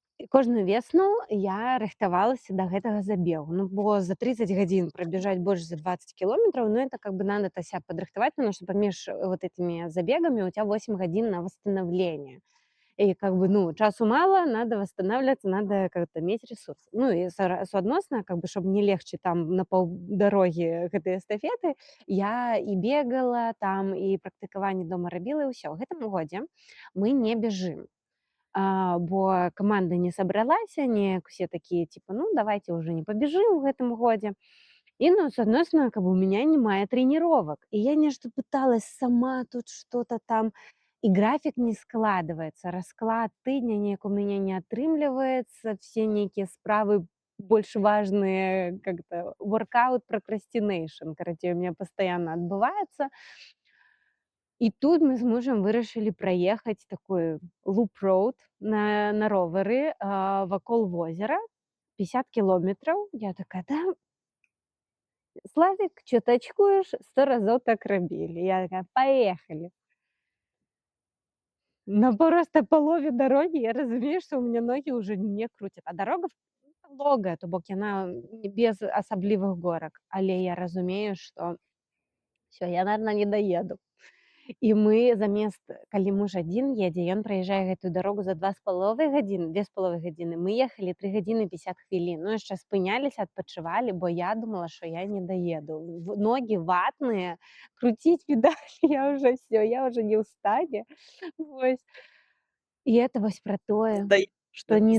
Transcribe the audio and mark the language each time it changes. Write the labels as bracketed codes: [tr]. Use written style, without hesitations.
[be] Кожную весну я рыхтавалася да гэтага забегу. [ru] Ну, [be] бо за 30 гадзін [ru] пробежать больше за 20 километров, ну, это как бы надо себя подрыхтовать, потому что помеж вот этими забегами у тебя 8 гадзін на восстановление. И как бы, ну, часу мало, надо восстанавливаться, надо как-то иметь ресурсы. [be] Ну, и суадносна, как бы, чтобы не легче там на паўдарогі гэтай эстафеты, [ru] я и бегала там, [be] и практыкаванне дома рабіла, і ўсё. Гэтым годзе [ru] мы не бежим. Бо команда не собралася, неяк все такие, типа, ну, давайте уже не побежим в этом годзе. И, ну, соответственно, как бы у меня [uk] немає [ru] тренировок. И я нечто пыталась сама тут что-то там, и график не складывается, [be] расклад тыдня неяк у меня не атрымліваецца, [ru] все некие справы больше важные, как-то [en] workout procrastination, [ru] короче, у меня постоянно отбывается. [be] И тут мы с мужем вырашылі праехаць такой луп-роуд на ровары вакол возера, 50 километров. [ru] Я такая, да, Славик, что точкуешь? [be] 100 разов так рабілі. [ru] Я такая, поехали. На просто полове дороги я [be] разумею, [ru] что у меня ноги уже не крутят. [be] А дорога логая, то бок яна без асаблівых горак. Але я разумею, [ru] что все, я, наверное, не доеду. [be] І мы замест, калі муж адзін едзе, ён праязджае гэтую дарогу за 2,5 гадзіны, мы ехалі 3 гадзіны 50 хвілін. Ну, яшчэ спыняліся, адпачывалі, бо я думала, што я не даеду. Ногі ватныя, круціць педаль, [ru] я уже все, я уже не [be] ў стане. Вось. І это вось пра тое. што не